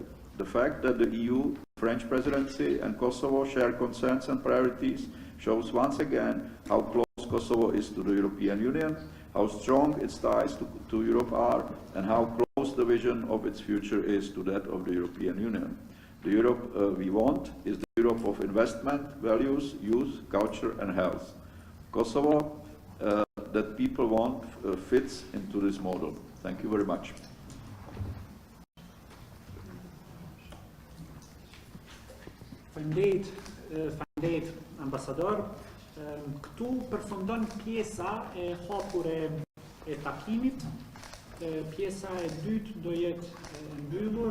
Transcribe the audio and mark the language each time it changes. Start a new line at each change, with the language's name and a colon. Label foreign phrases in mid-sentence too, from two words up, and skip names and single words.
English: The fact that the EU, French presidency and Kosovo share concerns and priorities shows once again how close Kosovo is to the European Union, how strong its ties to Europe are, and how close the vision of its future is to that of the European Union. The Europe we want is the Europe of investment, values, youth, culture and health. Kosovo that people want fits into this model. Thank you very much.
Albanian: Faleminderit ambasador. Këtu përfundon pjesa e hapur e takimit. Pjesa e dytë do jetë mbyllur.